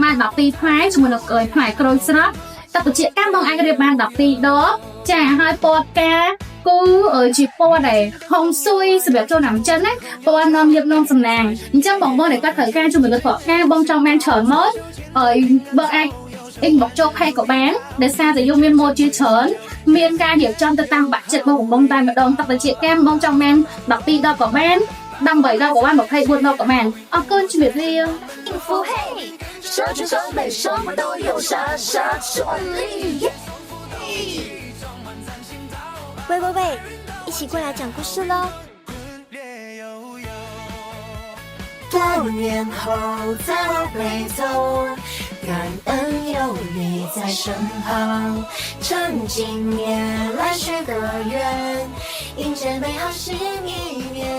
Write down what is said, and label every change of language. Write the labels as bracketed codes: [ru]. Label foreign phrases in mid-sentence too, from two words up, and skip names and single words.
[km] បាន12ផ្លែជាមួយនឹងផ្លែក្រូចស្រស់ទឹកត្រចៀកកម្មបងអាចរៀបបាន12ដងចាហើយពណ៌ផ្កាគូជាពណ៌ដែលហុងស៊ុយសម្រាប់ចូលឆ្នាំចិនណាពណ៌នាំលៀបនាំសំណាងអញ្ចឹងបងដែលគាត់ត្រូវការជាមួយនឹងផ្កាបងចង់បានច្រើនមកបងអាចinbox ចូល page ក៏បានដោយសារតែយើងមានម៉ូតជាច្រើនមានការរៀបចំទៅតាមបាក់ចិត្តបងតែម្ដងទឹកត្រចៀកកម្មបងចង់បាន12ដងក៏បាន18ដងក៏បាន24ដងក៏បានអរគុណជំរាបលា [zh] 社群装备什么都有，傻傻顺利。喂，一起过来讲故事喽！多年后再回头，感恩有你在身旁，趁今夜来许个愿，迎接美好新一年。